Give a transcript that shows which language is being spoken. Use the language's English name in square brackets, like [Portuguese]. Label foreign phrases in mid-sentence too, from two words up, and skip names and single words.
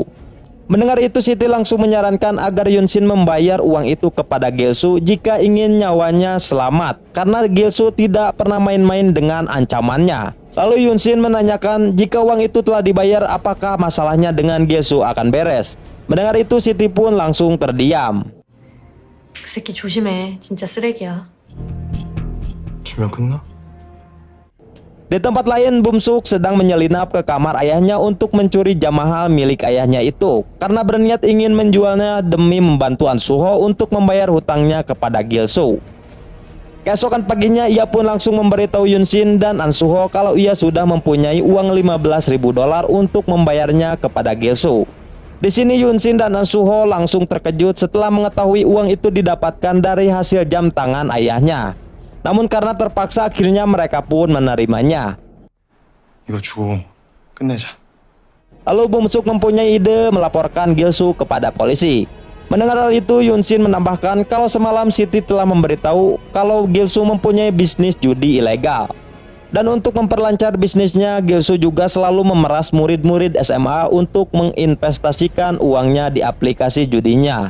[Indonesian] Mendengar itu Siti langsung menyarankan agar Yun-shin membayar uang itu kepada Gil-soo jika ingin nyawanya selamat karena Gil-soo tidak pernah main-main dengan ancamannya. Lalu Yun-shin menanyakan jika uang itu telah dibayar apakah masalahnya dengan Gil-soo akan beres. Mendengar itu Siti pun langsung terdiam. [Korean] 그 새끼 조심해. 진짜 쓰레기야. 주면 끝나? [Indonesian] Di tempat lain, Bum-suk sedang menyelinap ke kamar ayahnya untuk mencuri jam mahal milik ayahnya itu karena berniat ingin menjualnya demi membantu An Su-ho untuk membayar hutangnya kepada Gil-soo. Keesokan paginya ia pun langsung memberitahu Yun-shin dan An Su-ho kalau ia sudah mempunyai uang $15.000 untuk membayarnya kepada Gil-soo. Di sini Yun-shin dan An Su-ho langsung terkejut setelah mengetahui uang itu didapatkan dari hasil jam tangan ayahnya. Namun karena terpaksa akhirnya mereka pun menerimanya. [Korean] 이거 주고 끝내자. [Indonesian] Lalu Bum-suk mempunyai ide melaporkan Gil-soo kepada polisi. Mendengar hal itu, Yun-shin menambahkan kalau semalam Siti telah memberitahu kalau Gil-soo mempunyai bisnis judi ilegal. Dan untuk memperlancar bisnisnya, Gilsu juga selalu memeras murid-murid SMA untuk menginvestasikan uangnya di aplikasi judinya.